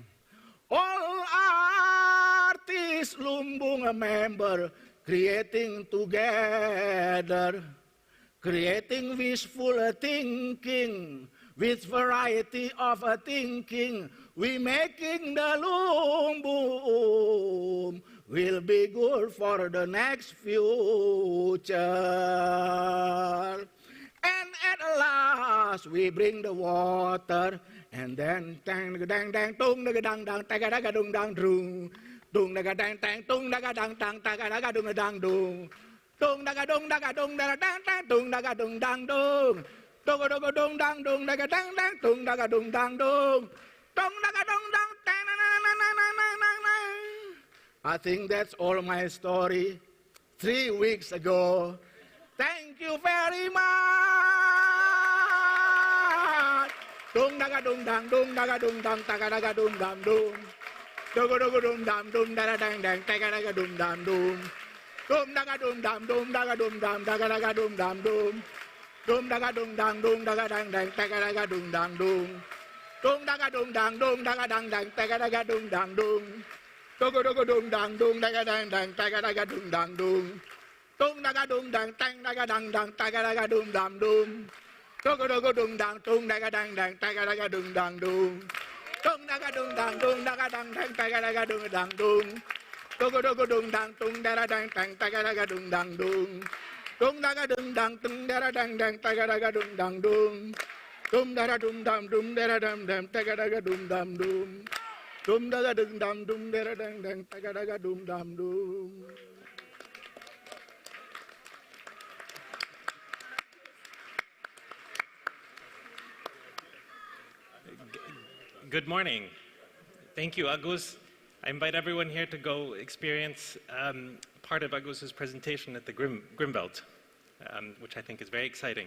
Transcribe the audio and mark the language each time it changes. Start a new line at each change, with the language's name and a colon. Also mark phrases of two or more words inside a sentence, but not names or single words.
English: All artists, Lumbung member, creating together, creating wishful thinking, with variety of thinking. We making the Lumbung will be good for the next future. And at last we bring the water, and then dang dang dang tung dang dang dang taga daga dung dang dung dung daga dang dang tung daga dang dang taga daga dung dang dung Dung daga dung daga dung daga dang dang dung daga dung dang dung. Dogo dogo dung dang dung daga dang dang dung daga dung dang dung. Dung daga dung dang dang na na na na na na na. I think that's all my story 3 weeks ago. Thank you very much. Dung daga dung dang taga daga dung dam dung. Dogo dogo dung dam daga dang dang taga daga dung dam dung. Dum daga dum dam daga daga dum dam dum. Dum daga dum dang daga dang dang taga daga dum dam dum. Dum daga dum dang daga dang dang taga daga dum dam dum. Dogo dogo dum dang daga dang dang taga daga dum dam dum. Dum daga dum dang daga dang dang taga daga dum dam dum. Dogo dogo dum dang daga dang dang taga daga dum dam dum. Dum daga dum dang daga dang dang taga daga dum dam dum. Dogo dogo dung dang dara dang dang taga daga dung dang dung. Dung daga dung dang dara dang dang taga daga dung dang dung. Dum dara dum dam dara dam dam taga daga dum dam dum. Dum daga dung dam dara dang dang taga daga dum dam dum. Good morning. Thank you, Agus. I invite everyone here to go experience part of Agus's presentation at the Grimbelt, which I think is very exciting.